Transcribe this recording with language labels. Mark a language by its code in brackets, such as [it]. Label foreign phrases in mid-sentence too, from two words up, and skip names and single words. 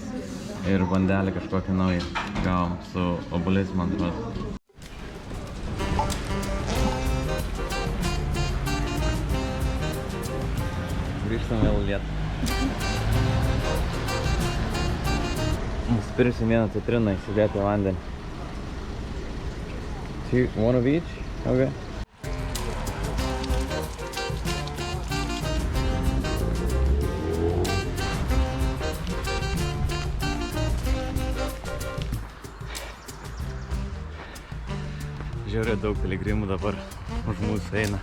[lt] Ir bandelį kažkokį naują. Gavom su obuoliais, man atrodo. Grįžtam vėl lietą. Nusipirksim vieną citriną įsidėti vandenį. [en] One of each? Okay. [lt] Žiūrėjau, daug piligrimų dabar už mūsų eina.